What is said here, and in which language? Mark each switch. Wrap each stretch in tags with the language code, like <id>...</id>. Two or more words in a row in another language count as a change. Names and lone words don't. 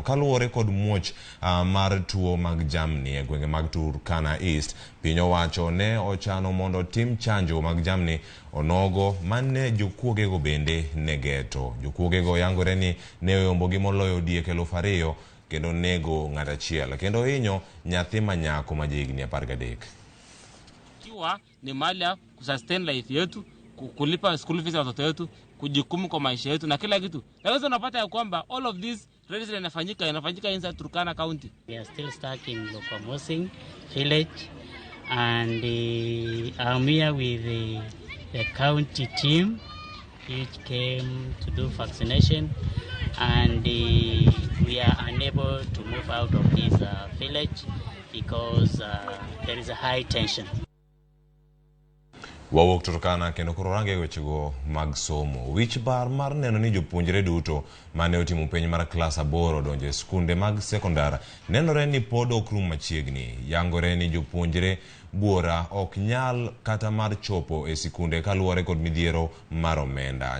<luo>Kaluwore kod muoch mar tuo mag jamni e gwenge mag Turkana East, piny owacho ne ochano mondo tim chanjo mag jamni onogo mane jokuogego bende negeto. Jokuogego yangore ni ne oyombogi moloyo diek 2,000 kendo nego ng'at achiel kendo hinyo nyathi manyako ma jahigni 13.</luo> <sw>Ni mali ya kusustain life yetu, kulipa</sw> <en>school fees</en> <sw>ya watoto wetu, kujikumu kwa maisha yetu na kila kitu. Leo unapata ya kwamba</sw> <en>all of this register</en> <sw>inafanyika inside Turkana County.</sw> <en>We are still stuck in Lokwa Masing village, and I'm here with the county team which came to do vaccination, and we are unable to move out of this village because there is a high tension.</en> <luo>Wawuok Turkana kendo koro range wechego mag somo. Wich bar mar neno ni jopuonjre duto mane otimo penj mar klas 8 donjo e skunde mag sekondar nenore ni pod ok rum machiegni. Yangore ni jopuonjre buora ok nyal kata mar chopo e sikunde kaluwore kod midhiero mar omenda.</luo>